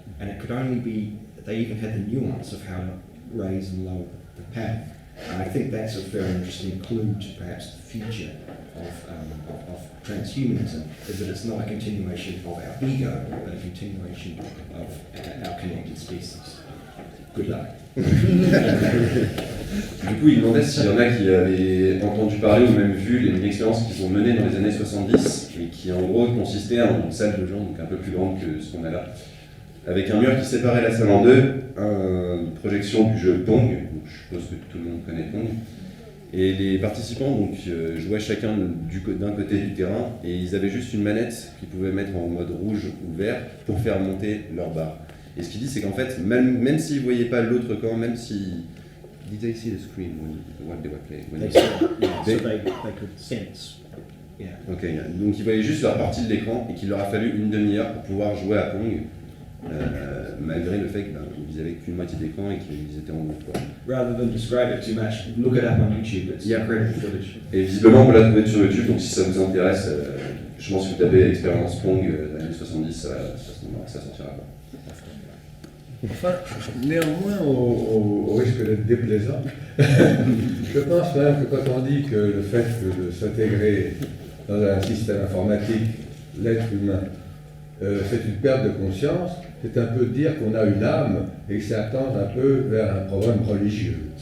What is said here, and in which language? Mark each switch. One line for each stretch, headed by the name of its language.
English: And it could only be, they even had the nuance of how to raise and lower the paddle. And I think that's a very interesting clue to perhaps the future of transhumanism, is that it's not a continuation of our ego, but a continuation of our connected species. Good luck.
French: Du coup, il demandait s'il y en a qui avaient entendu parler ou même vu une expérience qu'ils ont menée dans les années 70 et qui en gros consistait en une salle de gens donc un peu plus grande que ce qu'on a là, avec un mur qui séparait la salle en deux, une projection du jeu Pong, donc je suppose que tout le monde connaît Pong, et les participants donc, jouaient chacun d'un côté du terrain et ils avaient juste une manette qu'ils pouvaient mettre en mode rouge ou vert pour faire monter leur barre. Et ce qu'il dit, c'est qu'en fait, même s'ils ne voyaient pas l'autre camp, même si...
English: Did they see the screen when they were playing? They could sense. Yeah.
French: Ok, donc ils voyaient juste leur partie de l'écran et qu'il leur a fallu une demi-heure pour pouvoir jouer à Pong, malgré le fait qu'ils n'avaient qu'une moitié d'écran et qu'ils étaient en groupe.
English: Rather than describe it too much, look it up on YouTube. It's incredible footage.
French: Et visiblement, on peut la trouver sur YouTube, donc si ça vous intéresse, je pense que vous tapez expérience Pong des années 70, ça sortira. Enfin, néanmoins, au risque d'être déplaisant, je pense même que quand on dit que le fait de s'intégrer dans un système informatique, l'être humain, c'est une perte de conscience, c'est un peu dire qu'on a une âme et que ça tend un peu vers un problème religieux.